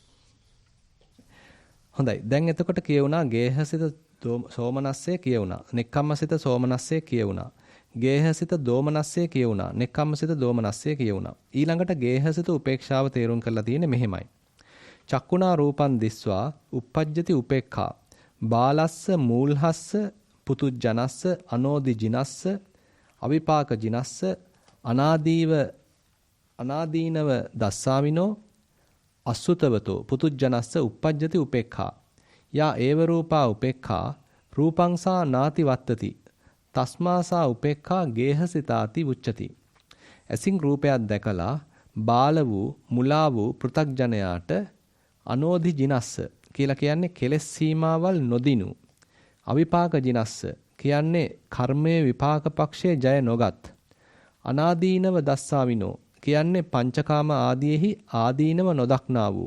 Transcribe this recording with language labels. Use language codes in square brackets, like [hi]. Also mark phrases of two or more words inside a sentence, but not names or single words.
[si] හොඳයි. දැන් එතකොට කියුණා [pi] ගේහසිත සෝමනස්සේ [si] කියුණා. [pi] නෙක්ඛම්මසිත සෝමනස්සේ [si] කියුණා. [pi] ගේහසිත දෝමනස්සේ [si] කියුණා. [pi] නෙක්ඛම්මසිත දෝමනස්සේ [si] කියුණා. ඊළඟට ගේහසිත උපේක්ෂාව තේරුම් කරලා තියෙන්නේ මෙහෙමයි. [pi] චක්කුණා රූපං දිස්වා uppajjati උපේක්ඛා. බාලස්ස මූල්හස්ස පුතුජනස්ස අනෝදි ජිනස්ස අවිපාක ජිනස්ස අනාදීනව දස්සාවිනෝ අසුතවතෝ පුතුජනස්ස uppajjati උපේක්ඛා. යා ඒව රූපා උපේක්ඛා රූපංසා නාති වත්තති. තස්මාසා උපේක්ඛා ගේහසිතාති උච්චති. [si] ඇසින් රූපයක් දැකලා බාල වූ මුලා වූ පෘථග්ජනයාට [pi] අනෝධි ජිනස්ස [si] කියලා කියන්නේ කෙලෙස් සීමාවල් නොදිනු. [pi] අවිපාක ජිනස්ස [si] කියන්නේ කර්මයේ විපාක පක්ෂයේ ජය නොගත්. [pi] අනාදීනව දස්සාවිනෝ [si] කියන්නේ පංචකාම ආදීෙහි ආදීනව නොදක්නා වූ.